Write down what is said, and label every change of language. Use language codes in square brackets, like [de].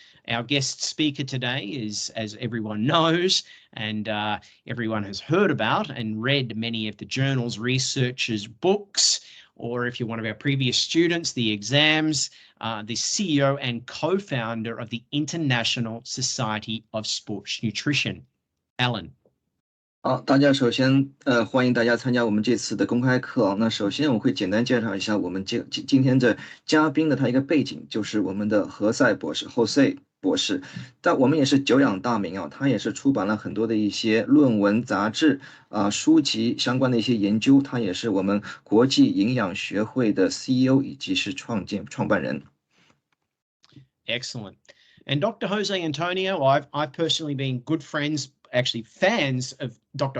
[en] Our guest speaker today is, as everyone knows, and everyone has heard about and read many of the journals, researchers' books, or if you're one of our previous students, the exams, the CEO and co-founder of the International Society of Sports Nutrition, Alan. [zh] 好，大家首先欢迎大家参加我们这次的公开课。那首先我会简单介绍一下我们今天的嘉宾的他一个背景，就是我们的何塞博士 Jose 博士。但我们也是久仰大名啊，他也是出版了很多的一些论文、杂志书籍相关的一些研究。他也是我们国际营养学会的 CEO 以及是创办人。 [en] Excellent. And Dr. Jose Antonio, I've personally been good friends, actually fans of Dr.